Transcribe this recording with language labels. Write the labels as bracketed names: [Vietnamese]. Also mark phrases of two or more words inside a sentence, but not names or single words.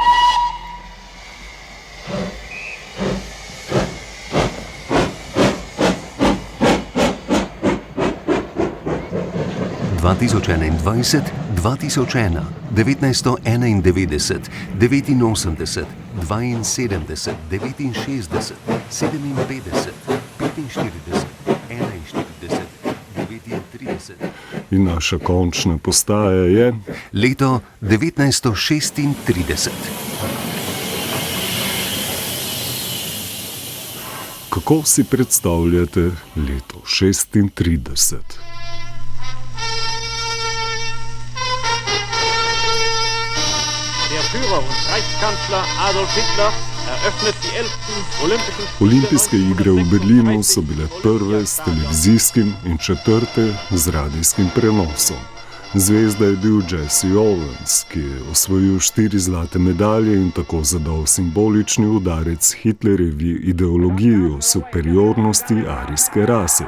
[Slovenian] (2021, 2001, 1991, 89, 72, 69, 57, 45, 41, 39. In naša končna postaja je leto 1936. Kako si predstavljate leto 36? [German] Führer und Reichskanzler Adolf Hitler eröffnet die 11. Olympischen [Slovenian] Olimpijske igre v Berlinu so bile prve s televizijskim in četrte z radijskim prenosom. Zvezda je bil Jesse Owens, ki je osvojil 4 zlate medalje in tako zadal simbolični udarec Hitlerjevi ideologiji o superiornosti arijske rase.